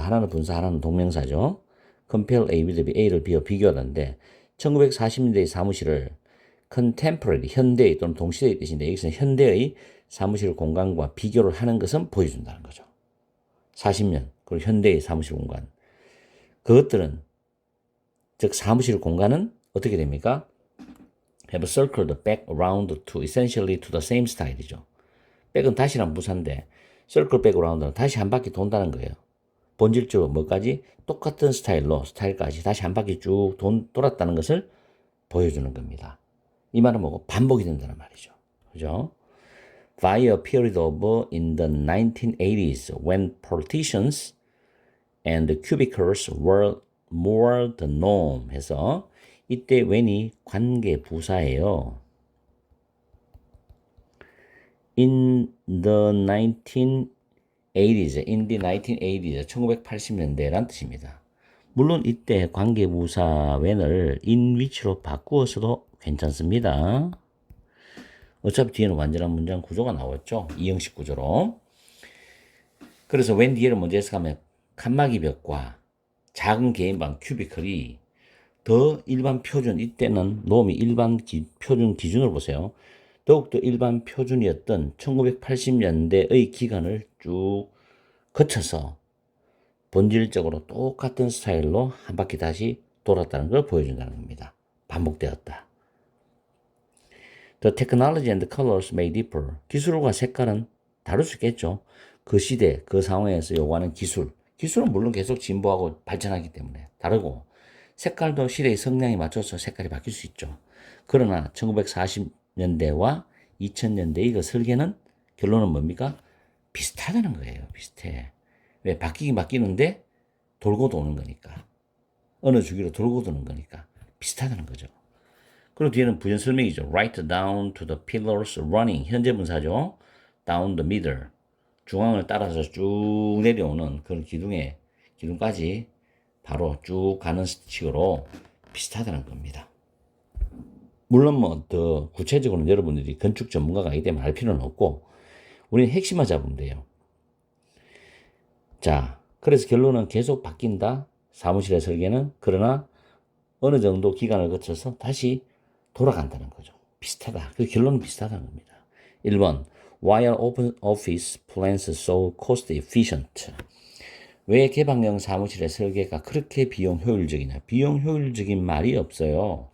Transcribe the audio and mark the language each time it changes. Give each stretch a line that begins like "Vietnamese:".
Korean: 하나는 분사, 하나는 동명사죠.
English: compare A with B,
Korean: A를 B와 비교하는데 1940년대의 사무실을 contemporary, 현대의 또는 동시대의 뜻인데 여기서는 현대의 사무실 공간과 비교를 하는 것은 보여준다는 거죠. 40년, 그리고 현대의 사무실 공간. 그것들은, 즉 사무실 공간은 어떻게 됩니까?
English: have circled back around to essentially to the same style이죠.
Korean: 백은 다시란 부사인데 circle back around는 다시 한 바퀴 돈다는 거예요. 본질적으로 뭐까지? 똑같은 스타일까지 다시 한 바퀴 쭉 돌았다는 것을 보여주는 겁니다. 이 말은 뭐고? 반복이 된다는 말이죠. 그죠?
English: By a period of in the 1980s when partitions and cubicles were more the norm
Korean: 해서 이때 when이 관계 부사예요.
English: in the 1980s, in the 1980s,
Korean: 1980년대란 뜻입니다. 물론 이때 관계부사 when을 in which로 바꾸어서도 괜찮습니다. 어차피 뒤에는 완전한 문장 구조가 나왔죠. 이 형식 구조로. 그래서 when 뒤에를 먼저 해석하면 칸막이 벽과 작은 개인방 큐비클이 더 일반 표준, 이때는 놈이 일반 표준 기준으로 보세요. 더욱더 일반 표준이었던 1980년대의 기간을 쭉 거쳐서 본질적으로 똑같은 스타일로 한 바퀴 다시 돌았다는 걸 보여준다는 겁니다. 반복되었다.
English: The technology and the colors may differ.
Korean: 기술과 색깔은 다를 수 있겠죠. 그 시대, 그 상황에서 요구하는 기술은 물론 계속 진보하고 발전하기 때문에 다르고, 색깔도 시대의 성향에 맞춰서 색깔이 바뀔 수 있죠. 그러나 1940년대와 2000년대의 그 설계는, 결론은 뭡니까? 비슷하다는 거예요. 비슷해. 왜? 바뀌긴 바뀌는데 돌고 도는 거니까. 어느 주기로 돌고 도는 거니까 비슷하다는 거죠. 그리고 뒤에는 부연 설명이죠.
English: Right down to the pillars running.
Korean: 현재 분사죠.
English: Down the middle.
Korean: 중앙을 따라서 쭉 내려오는 그런 기둥까지 바로 쭉 가는 식으로 비슷하다는 겁니다. 물론 뭐 더 구체적으로는 여러분들이 건축 전문가가 아니기 때문에 알 필요는 없고, 우리는 핵심만 잡으면 돼요. 자, 그래서 결론은 계속 바뀐다. 사무실의 설계는. 그러나 어느 정도 기간을 거쳐서 다시 돌아간다는 거죠. 비슷하다. 그 결론은 비슷하다는 겁니다. 1번.
English: Why are open office plans so cost efficient?
Korean: 왜 개방형 사무실의 설계가 그렇게 비용 효율적이냐? 비용 효율적인 말이 없어요.